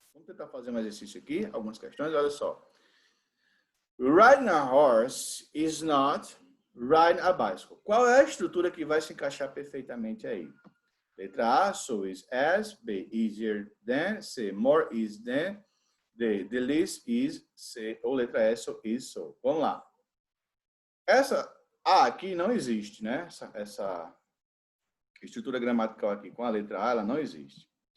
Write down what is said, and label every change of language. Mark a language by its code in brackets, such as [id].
[pt] Vamos tentar fazer um exercício aqui. Algumas questões, olha só. [en] Riding a horse is not riding a bicycle. [pt] Qual é a estrutura que vai se encaixar perfeitamente aí? Letra A, [en] so is as. B, easier than. C, more easy than. D, the least is. [pt] C, ou letra E, [en] so is so. [pt] Vamos lá. Essa A aqui não existe, né? Essa estrutura gramatical aqui com a letra A, ela não existe.